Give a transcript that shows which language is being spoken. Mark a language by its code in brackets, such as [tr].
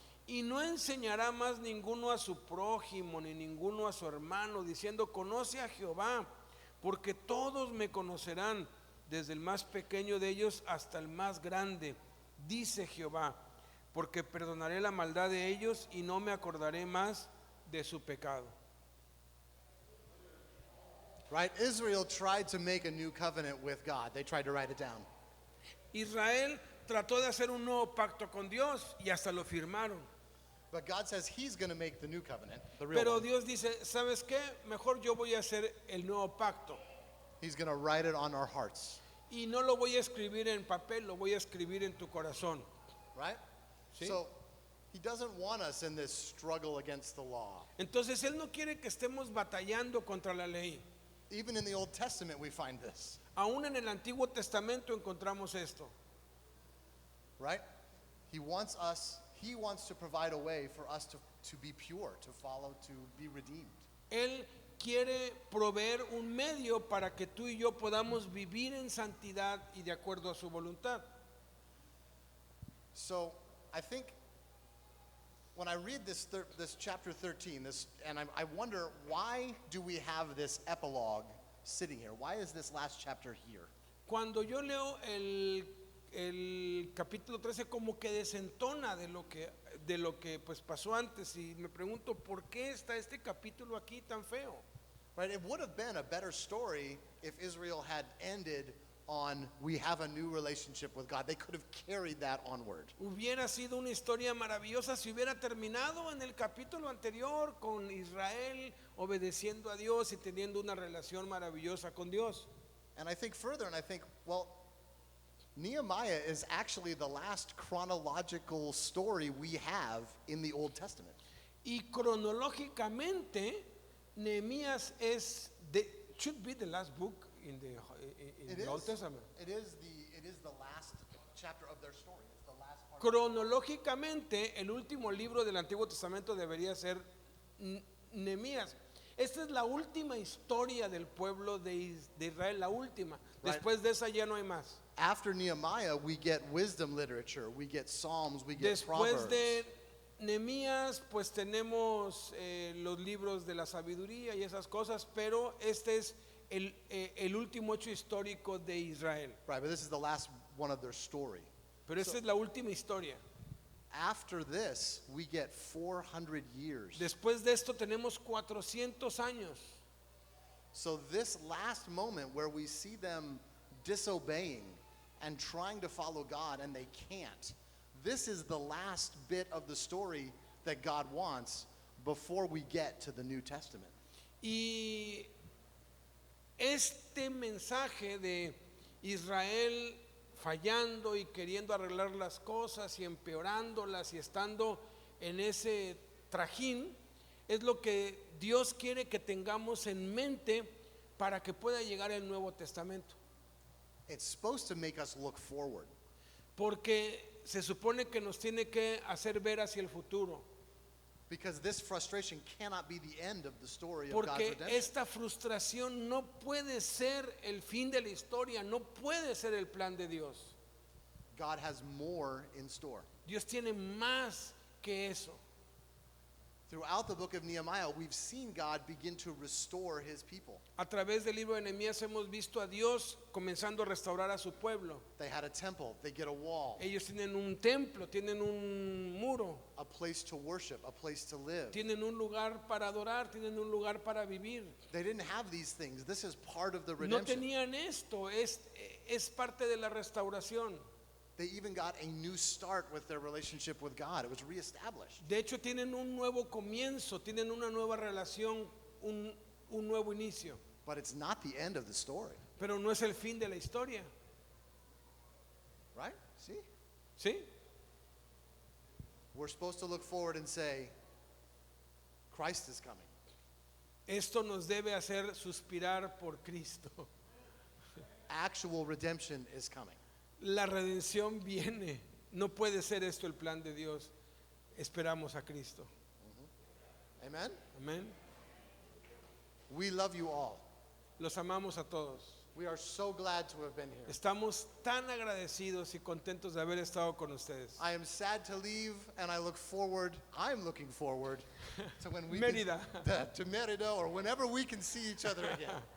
[es] Y no enseñará más ninguno a su prójimo, ni ninguno a su hermano, diciendo, conoce a Jehová, porque todos me conocerán, desde el más pequeño de ellos hasta el más grande, dice Jehová, porque perdonaré la maldad de ellos y no me acordaré más de su pecado. [en] Right? Israel tried to make a new covenant with God. They tried to write it down. [es] Israel trató de hacer un nuevo pacto con Dios y hasta lo firmaron. [en] But God says he's going to make the new covenant, the real [es] Pero [en] one. [es] Dios dice, ¿sabes qué? Mejor yo voy a hacer el nuevo pacto. [en] He's going to write it on our hearts. [es] Y no lo voy a escribir en papel, lo voy a escribir en tu corazón. [en] Right? [es] Sí. [en] So he doesn't want us in this struggle against the law. [es] Entonces Él no quiere que estemos batallando contra la ley. [en] Even in the Old Testament we find this. [es] Aún en el Antiguo Testamento encontramos esto. [en] Right? He wants to provide a way for us to be pure, to follow, to be redeemed. [es] Él quiere proveer un medio para que tú y yo podamos vivir en santidad y de acuerdo a su voluntad. [en] So I think when I read this chapter 13, and I wonder, why do we have this epilogue sitting here? Why is this last chapter here? [es] Cuando yo leo el capítulo 13 como que desentona de lo que pues pasó antes y me pregunto ¿por qué está este capítulo aquí tan feo? [en] Right? It would have been a better story if Israel had ended on we have a new relationship with God. They could have carried that onward. [es] Hubiera sido una historia maravillosa si hubiera terminado en el capítulo anterior con Israel obedeciendo a Dios y teniendo una relación maravillosa con Dios. [en] And I think further, and I think, well, Nehemiah is actually the last chronological story we have in the Old Testament. Y cronológicamente Nehemías should be the last book in the Old Testament. It is the last chapter of their story. It's the last part. [es] Cronológicamente, el último libro del Antiguo Testamento debería ser Nehemías. Esta es la última historia del pueblo de Israel, la última. Después de esa ya no hay más. [en] After Nehemiah, we get wisdom literature, we get Psalms, we get [es] Después [en] Proverbs. [es] de Nehemías, pues tenemos los libros de la sabiduría y esas cosas, pero este es el último hecho histórico de Israel. [en] Right, but this is the last one of their story. [es] Pero esta es la última historia. [en] After this, we get 400 years. [es] Después de esto tenemos 400 años. [en] So this last moment where we see them disobeying and trying to follow God and they can't, this is the last bit of the story that God wants before we get to the New Testament. [es] Y este mensaje de Israel fallando y queriendo arreglar las cosas y empeorándolas y estando en ese trajín es lo que Dios quiere que tengamos en mente para que pueda llegar el Nuevo Testamento. [en] It's supposed to make us look forward. [es] Porque se supone que nos tiene que hacer ver hacia el futuro. [en] Because this frustration cannot be the end of the story of God's [es] Porque [en] redemption. [es] esta frustración no puede ser el fin de la historia, no puede ser el plan de Dios. [en] God has more in store. [es] Dios tiene más que eso. [en] Throughout the book of Nehemiah, we've seen God begin to restore his people. [es] A través del libro de Nehemías hemos visto a Dios comenzando a restaurar a su pueblo. [en] They had a temple, they get a wall, [es] Ellos tienen un templo, tienen un muro, [en] a place to worship, a place to live. [es] tienen un lugar para adorar, tienen un lugar para vivir. [en] They didn't have these things. This is part of the [es] No [en] redemption. [es] tenían esto, es parte de la restauración. [en] They even got a new start with their relationship with God. It was reestablished. [es] De hecho, tienen un nuevo comienzo, tienen una nueva relación, un nuevo inicio. [en] But it's not the end of the story, [es] Pero no es el fin de la historia, [en] right? See? [es] ¿sí? [en] We're supposed to look forward and say, Christ is coming. [es] Esto nos debe hacer suspirar por Cristo. [en] Actual redemption is coming. [es] La redención viene. No puede ser esto el plan de Dios. Esperamos a Cristo. [en] Amen? [es] Amén. [en] We love you all. [es] Los amamos a todos. [en] We are so glad to have been here. [es] Estamos tan agradecidos y contentos de haber estado con ustedes. [en] I am sad to leave, and I'm looking forward to when we [es] Mérida. [en] to Mérida, or whenever we can see each other again.